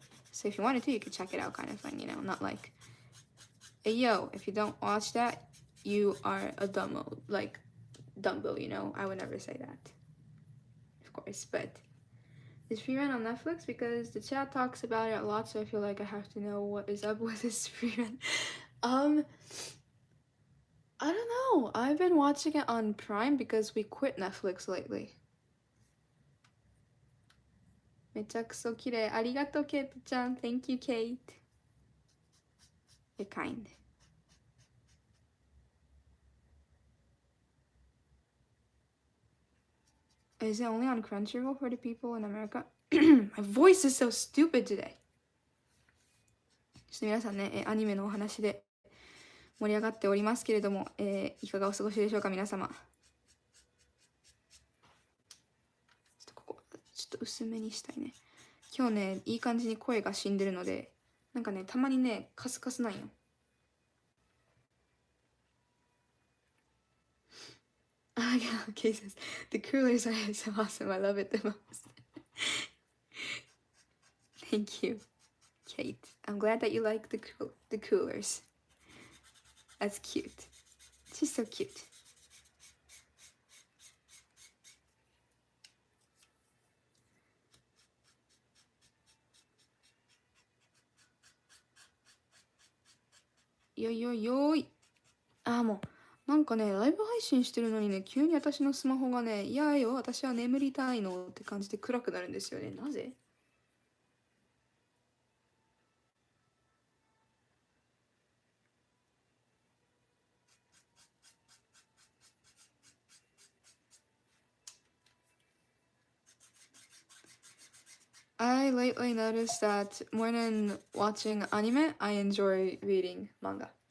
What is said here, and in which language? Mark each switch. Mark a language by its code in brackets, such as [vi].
[en] So if you wanted to, you could check it out, kind of thing, not like, hey yo, if you don't watch that, you are a dumbo, like Dumbo, I would never say that, of course, but it's free run on Netflix because the chat talks about it a lot, so I feel like I have to know what is up with this free run. I don't know. I've been watching it on Prime because we quit Netflix lately. [ja] めちゃくそ綺麗。ありがとう、ケイトちゃん。 [en] Thank you, Kate. You're kind. Is it only on Crunchyroll for the people in America? My voice is so stupid today. [ja] ちょっと皆さんね、アニメのお話で盛り上がっておりますけれども、いかがお過ごしでしょうか、皆様。ちょっとここ、ちょっと薄めにしたいね。今日ね、いい感じに声が死んでるので、なんかね、たまにね、カスカスなんよ。 [en] Okay, says, the coolers are so awesome. I love it the most. Thank you, Kate. I'm glad that you like the coolers. That's cute. She's so cute. Yo yo yo. [ja] もうなんかね、ライブ配信してるのにね、急に私のスマホがね、いやよ、私は眠りたいのって感じで暗くなるんですよね。なぜ？ [en] I lately noticed that more than watching anime, I enjoy reading manga.